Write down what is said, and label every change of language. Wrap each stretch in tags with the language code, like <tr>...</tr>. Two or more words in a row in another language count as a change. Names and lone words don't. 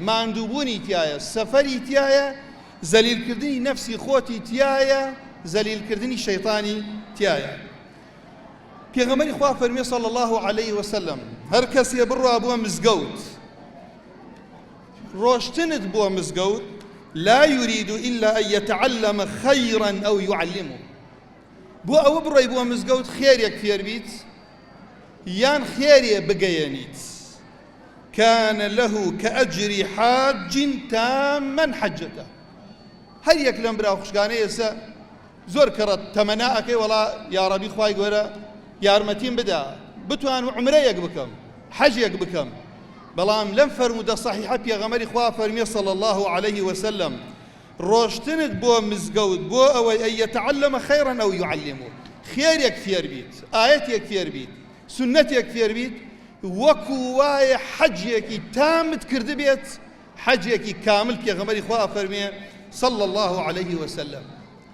<ckb>ماندووبوونی تایە، سەفەری تایە، زەلیلکردنی نەفسی خۆتی تایە، زەلیلکردنی شەیطانی تایە. پێغەمبەری خوا فەرمێ</ckb> <ar>صلی الله علیه وسلم</ar> <ckb>هەر کەسێ بڕوا بۆ مزگەوت ڕۆشتنت بۆ مزگەوت</ckb> <ar>لا يريد إلا أن يتعلم خيرا أو يعلمه.</ar> <ckb>بۆ ئەوە بڕۆی بۆ مزگەوت خێرێک فێر بیت یان خێرێ بگەیەنیت</ckb> <ar>كان له كأجر حاج تاما حجته.</ar> <ckb>هەر یەک لەم براو خوشکانەی ئێستا زۆر کەڕەت تەمەنا ئەکەی وەڵا یا ڕەبی خوای گەورە یارمەتیم بدا بتوانم عومرەیەک بکەم حەجێک بکەم. بەڵام لەم فەرموودە سەحیحە پێغەمبەری خوا فەرمێ</ckb> <ar>صلی الله علیه وسلم</ar> <ckb>ڕۆشتنت بۆ مزگەوت بۆ ئەوەی</ckb> <ar>ئەن یەتەعەلەمە خەیڕا ئەو یوعەلمه</ar> <ckb>خێرێک فێر بیت ئایەتێک فێر بیت سنەتێک فێر بیت وەکو وایە حەجێکی تامت کرد بێت حەجێکی کامل پێغەمبەری خوا فەرمێ</ckb> <ar>صلی الله علیه وسلم.</ar>